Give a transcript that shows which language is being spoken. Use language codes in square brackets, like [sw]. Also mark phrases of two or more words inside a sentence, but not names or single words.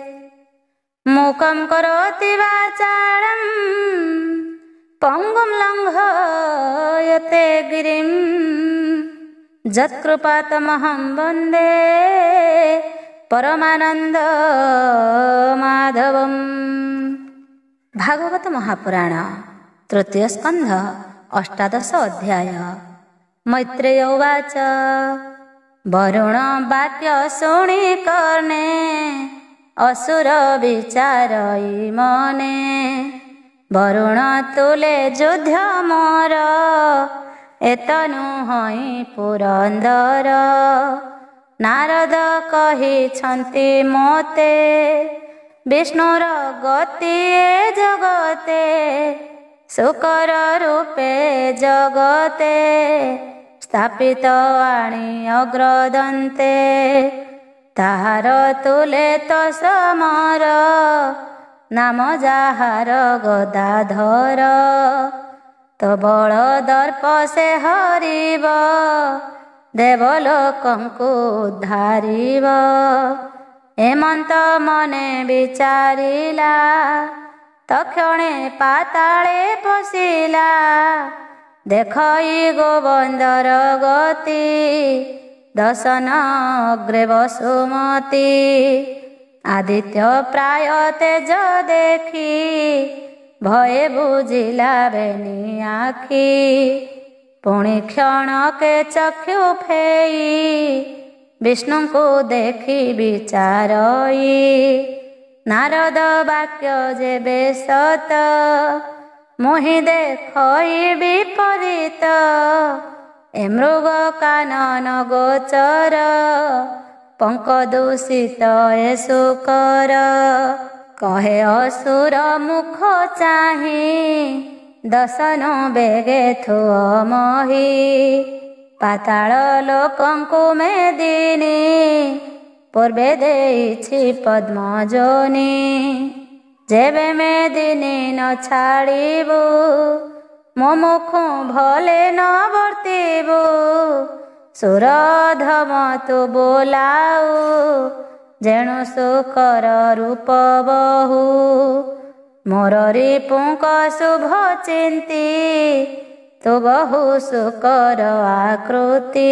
[sa] मूकं करोति वाचालं पङ्गुं लङ्घयते गिरिं यत्कृपातमहं वन्दे परमानन्दमाधवम्। [or] ଭାଗବତ ମହାପୁରାଣ ତୃତୀୟ ସ୍କନ୍ଧ ଅଷ୍ଟାଦଶ ଅଧ୍ୟାୟ। ମୈତ୍ରେୟ ଉବାଚ ବରୁଣ ବାକ୍ୟ ଶୁଣି କର୍ଣ୍ଣେ ଅସୁର ବିଚାରଇ ମନେ। ବରୁଣ ତୁଲେ ଯୁଦ୍ଧ ମୋର ଏତନୁ ହଇ ପୁରନ୍ଦର। ନାରଦ କହିଛନ୍ତି ମୋତେ ବିଷ୍ଣୁର ଗତି ଏ ଜଗତେ। ଶୁକର ରୂପେ ଜଗତେ ସ୍ଥାପିତ ଆଣି ଅଗ୍ରଦନ୍ତେ। ତାହାର ତୁଲେ ତୋ ସମର ନାମ ଯାହାର ଗଦାଧର। ତୋ ବଳ ଦର୍ପ ସେ ହରିବ ଦେବଲୋକଙ୍କୁ ଉଦ୍ଧାରିବ। ହେମନ୍ତ ମନେ ବିଚାରିଲା ତକ୍ଷଣେ ପାତାଳେ ପଶିଲା। ଦେଖଇ ଗୋବନ୍ଦର ଗତି ଦଶନ ଅଗ୍ରେ ବସୁମତୀ। ଆଦିତ୍ୟ ପ୍ରାୟ ତେଜ ଦେଖି ଭୟେ ବୁଝିଲା ବେନି ଆଖି। ପୁଣି କ୍ଷଣ କେ ଚକ୍ଷୁ ଫେଇ ବିଷ୍ଣୁ କୋ ଦେଖି ବିଚାରଇ। ନାରଦ ବାକ୍ୟ ଯେବେ ସତ ମୋହି ଦେଖଇ ବିପରୀତ। ଏ ମୃଗ କାନନ ଗୋଚର ପଙ୍କ ଦୂଷିତ ଏ ଶୁକର। କହେ ଅସୁର ମୁଖ ଚାହି ଦଶନ ବେଗେ ଥୁଅ ମହୀ। ପାତାଳ ଲୋକଙ୍କୁ ମେଦିନୀ ପୂର୍ବେ ଦେଇଛି ପଦ୍ମଯୋନି। ଯେବେ ମେଦିନୀ ନ ଛାଡ଼ିବୁ ମୋ ମୁଖୁ ଭଲେ ନ ବର୍ତ୍ତିବୁ। ସୁରଧମ ତୁ ବୋଲାଉ ଯେଣୁ ଶୁକର ରୂପ ବହୁ। ମୋର ରିପୁଙ୍କ ଶୁଭ ଚିନ୍ତୀ ତୁ ବହୁ ଶୁକର ଆକୃତି।